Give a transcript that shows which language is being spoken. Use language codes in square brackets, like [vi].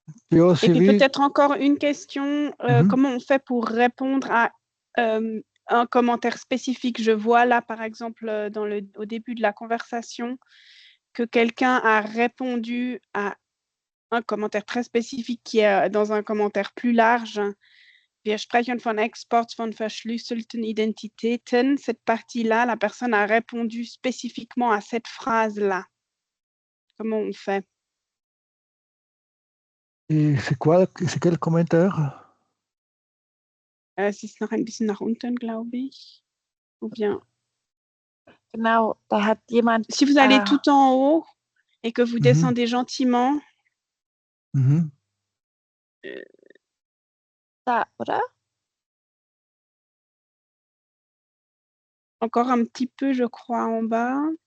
[fr] puis peut-être encore une question, comment on fait pour répondre à un commentaire spécifique? Je vois là, par exemple, au début de la conversation, que quelqu'un a répondu à un commentaire très spécifique qui est dans un commentaire plus large. [de] Wir sprechen von Exports von verschlüsselten Identitäten. [fr] Cette partie-là, la personne a répondu spécifiquement à cette phrase-là. Comment on fait? Et c'est quel commentaire? [de] Es ist noch ein bisschen nach unten, glaube ich. [fr] Ou bien. [de] Genau, da hat jemand. [fr] Si vous allez tout en haut et que vous descendez gentiment. [de] Da, oder? [fr] Encore un petit peu, je crois, en bas.